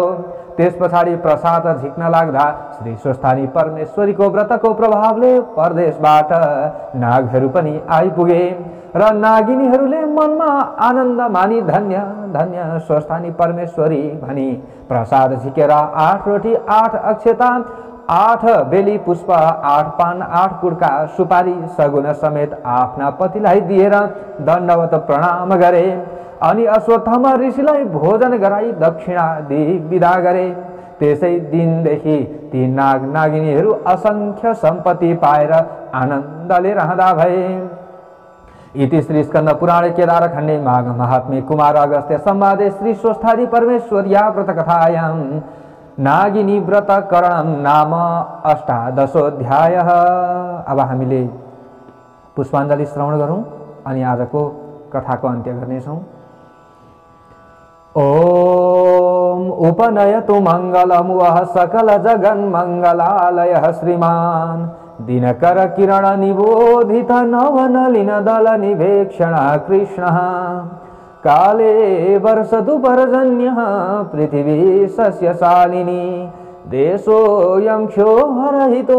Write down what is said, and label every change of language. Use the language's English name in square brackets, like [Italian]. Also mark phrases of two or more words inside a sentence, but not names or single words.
[Nepali] त्यस पछाडि प्रसाद झिक्न लाग्दा श्री स्वस्थानी परमेश्वरीको व्रतको प्रभावले परदेशबाट नागहरू पनि आइपुगे र नागिनीहरूले मनमा आनन्द मानी धन्य धन्य स्वस्थानी परमेश्वरी भनी प्रसाद झिकेर 8 रोटी 8 अक्षता 8 बेली पुष्प 8 पान 8 कुड्का सुपारी सगुन समेत आफ्ना पतिलाई दिएर दण्डवत प्रणाम गरे। अनि अश्वत्थामा ऋषिलाई भोजन गराई दक्षिणा दिई विदा गरे। त्यसै दिनदेखि ती नाग नागिनीहरू असंख्य सम्पत्ति पाएर आनन्दले रहँदा भए। [Sanskrit] इति श्री स्कन्द पुराणे केदारखण्डे माघ महात्म्ये कुमार अगस्त्य संवादे श्री स्वस्थानी परमेश्वर्या व्रतकथायां नागिनी व्रत करणम नाम 18दशोऽध्यायः। [Nepali] अब हामीले पुष्पाञ्जली श्रवण गरौँ अनि आजको कथाको अन्त्य गर्नेछौँ। [Sanskrit] ओम उपनयतु मंगलम वह सकल जगन मंगलालय श्रीमान दिनकर किरण निबोधित नवनलिन दल निवेक्षण कृष्ण काले वर्षतु पर्जन्य पृथिवी सस्यशालिनी देशोऽयं क्षोभरहितो